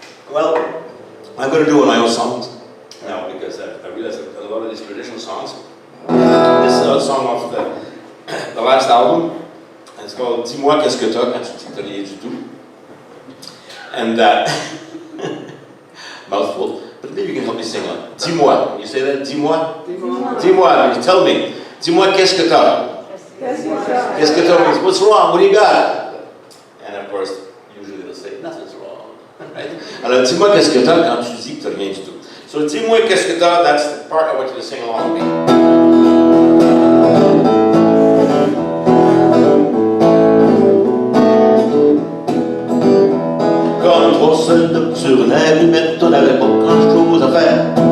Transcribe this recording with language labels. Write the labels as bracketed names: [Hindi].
[English] Well, I'm going to do one of my own songs now because I realize that a lot of these traditional songs. This song off of the last album, and it's called Dis-moi qu'est-ce que t'as quand tu dis que t'as rien du tout. And mouthful, but maybe you can help me sing on. Dis-moi, can you say that? Dis-moi? Dis-moi, you tell me. [French] Dis-moi qu'est-ce que t'as? [English] Qu'est-ce que t'as means, what's wrong? What do you got? And of course, usually they'll say, nothing's wrong. Right? [French] Alors, dis-moi qu'est-ce que t'as quand tu dis que t'as rien du tout. So, dis-moi qu'est-ce que t'as, [English] that's the part I want you to sing along with me. [French] Comme trois soldats sur une allumette, on n'avait pas grand-chose à faire.